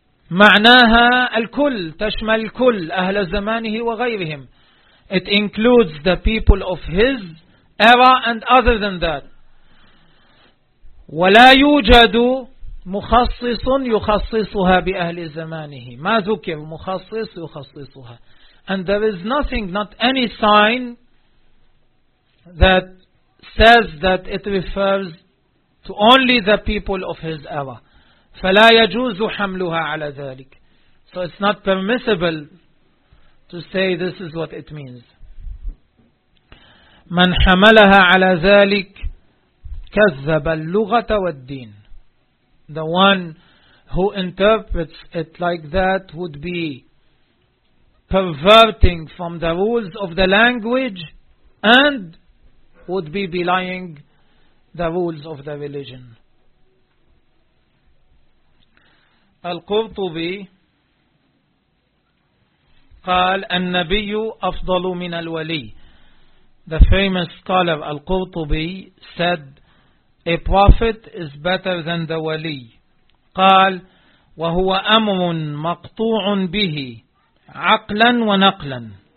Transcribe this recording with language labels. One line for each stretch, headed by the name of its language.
Arabic: معناها الكل, تشمل كل أهل زمانه وغيرهم.
English: It includes the people of his era and other than that.
Arabic: وَلَا يُوجَدُ مُخَصِّصٌ يُخَصِّصُهَا بِأَهْلِ زَمَانِهِ مَا ذُكِرْ مُخَصِّصٌ يُخَصِّصُهَا.
English: And there is nothing, not any sign that says that it refers to only the people of his era.
Arabic: فَلَا يَجُوزُ حَمْلُهَا عَلَى ذَلِكَ.
English: So it's not permissible to say this is what it means.
Arabic: مَنْ حَمَلَهَا عَلَى ذَلِكَ كَذَّبَ اللُّغَةَ وَالدِّينَ.
English: The one who interprets it like that would be perverting from the rules of the language and would be belying the rules of the religion.
Arabic: Al-Qurtubi قال النبي أفضل من الولي.
English: The famous scholar Al-Qurtubi said, a prophet is better than the wali.
Arabic: قال وهو أمر مقطوع به عقلا ونقلا.